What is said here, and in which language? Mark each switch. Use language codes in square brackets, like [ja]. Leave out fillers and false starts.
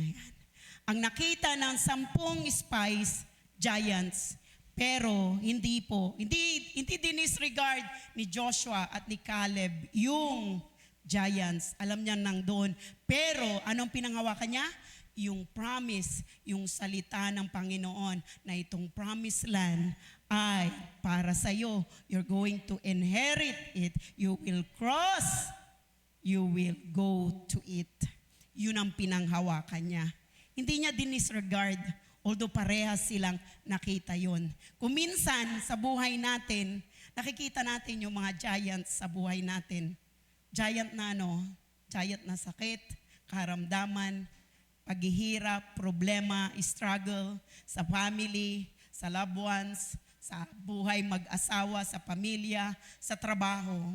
[tl] Yan. Ang nakita ng 10 spies, giants, pero hindi dinisregard ni Joshua at ni Caleb yung giants. Alam niya nang doon. Pero anong pinanghawakan niya? yung promise, yung salita ng Panginoon na itong promised land ay para sa iyo. [en] You're going to inherit it. You will cross. You will go to it. [tl] Yun ang pinanghawakan niya. Hindi niya dinisregard, although parehas silang nakita yon. Kung minsan sa buhay natin, nakikita natin yung mga giants sa buhay natin. Giant na giant na sakit, karamdaman, paghihirap, problema, struggle sa family, sa loved ones, sa buhay mag-asawa, sa pamilya, sa trabaho.